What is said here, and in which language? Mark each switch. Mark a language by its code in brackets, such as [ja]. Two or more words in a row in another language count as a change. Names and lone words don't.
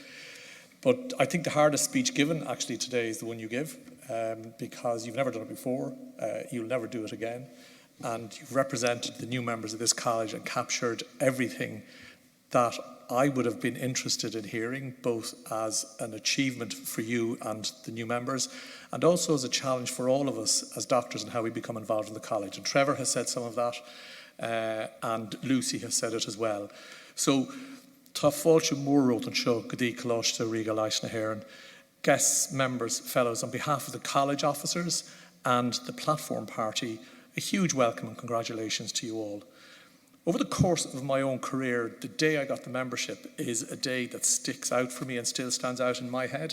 [en] But I think the hardest speech given actually today is the one you give, because you've never done it before, you'll never do it again, and you've represented the new members of this college and captured everything that I would have been interested in hearing, both as an achievement for you and the new members, and also as a challenge for all of us as doctors and how we become involved in the college. And Trevor has said some of that, and Lucy has said it as well. So, [ga] tá fáilte mór an seo go dtí coláiste ríga leis na hÉireann. [en] Guests, members, fellows, on behalf of the college officers and the platform party, a huge welcome and congratulations to you all. Over the course of my own career, the day I got the membership is a day that sticks out for me and still stands out in my head.